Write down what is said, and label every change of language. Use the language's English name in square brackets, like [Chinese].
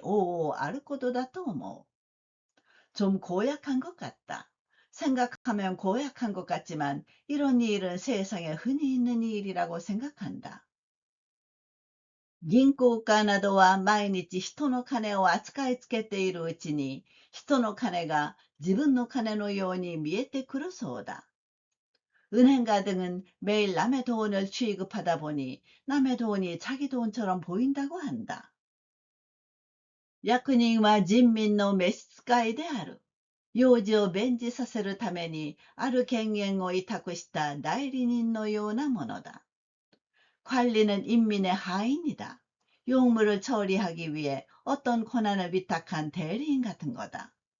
[Japanese] 少々タチが悪いようだ。考えるとタチが悪いようだが、こんなことは世間に往々あることだと思う。 [Korean] 좀 고약한 것 같다. 생각하면 고약한 것 같지만 이런 일은 세상에 흔히 있는 일이라고 생각한다. [Japanese] 銀行家などは毎日人の金を扱いつけているうちに、人の金が自分の金のように見えてくるそうだ。 [Korean] 은행가 등은 매일 남의 돈을 취급하다 보니 남의 돈이 자기 돈처럼 보인다고 한다. [Japanese] 役人は人民の召使いである。用事を弁じさせるためにある権限を委託した代理人のようなものだ。 [Korean] 관리는 인민의 하인이다. 용무를 처리하기 위해 어떤 권한을 위탁한 대리인 같은 거다.